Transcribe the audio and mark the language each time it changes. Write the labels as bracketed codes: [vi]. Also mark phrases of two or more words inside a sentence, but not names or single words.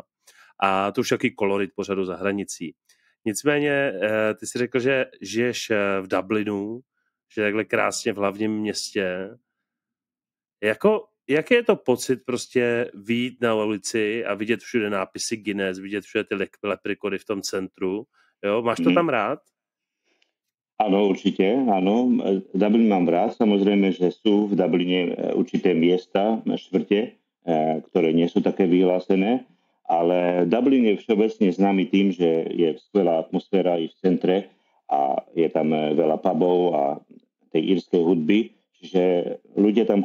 [cs] A to už jaký kolorit pořadu za hranicí. Nicméně, ty si řekl, že žiješ v Dublinu, že takhle krásně v hlavním městě. Jaký je to pocit prostě vyjít na ulici a vidět všude nápisy Guinness, vidět všude ty leprechauny v tom centru? Jo? Máš to tam rád? [sk] Áno, určite, áno. Dublin mám rád, samozrejme, že sú v Dubline určité miesta, štvrte, ktoré nie sú také vyhlásené, ale Dublin je všeobecne známy tým, že je skvelá atmosféra i v centre a je tam veľa pubov a tej írskej hudby, čiže ľudia tam